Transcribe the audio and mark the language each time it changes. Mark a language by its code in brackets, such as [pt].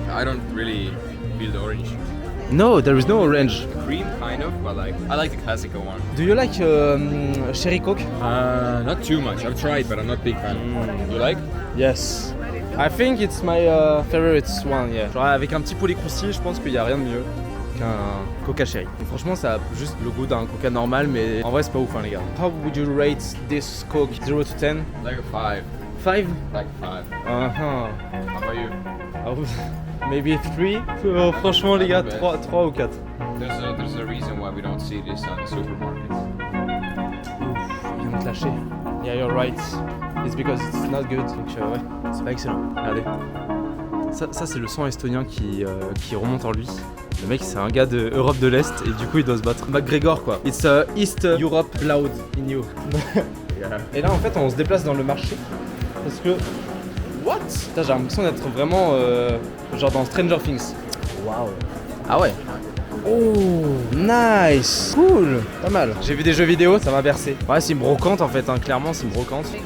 [en] I don't really feel the orange. No, there is no orange. Cream, kind of, but like I like the classical one. Do you like Cherry Coke? Not too much. I've tried, but I'm not a big fan. You like? Yes. I think it's my favorite one, yeah. [fr] Genre avec un petit poulet croustillé, je pense qu'il n'y a rien de mieux qu'un Coca Cherry. Et franchement, ça a juste le goût d'un Coca normal, mais en vrai, c'est pas ouf, hein, les gars. [en] How would you rate this Coke 0 to 10? Like a 5. 5? Like 5. Uh-huh. How about you? [fr] Maybe 3? Franchement, les gars, 3 ou 4. [en] There's a reason why we don't see this on the supermarkets. [fr] Il vient de te lâcher. Yeah, you're right. [en] It's because it's not good. [fr] Donc, ouais, c'est pas excellent. Regardez. Ça c'est le sang estonien qui remonte en lui. Le mec, c'est un gars de Europe de l'Est et du coup, il doit se battre. McGregor, quoi. [en] It's East Europe loud in you. Yeah. [fr] Et là, en fait, on se déplace dans le marché parce que. What? Putain, j'ai l'impression d'être vraiment genre dans Stranger Things. Waouh. Ah ouais. Oh, nice. Cool. Pas mal. J'ai vu des jeux vidéo, ça m'a bercé. Ouais, c'est une brocante en fait, hein. Clairement, c'est une brocante.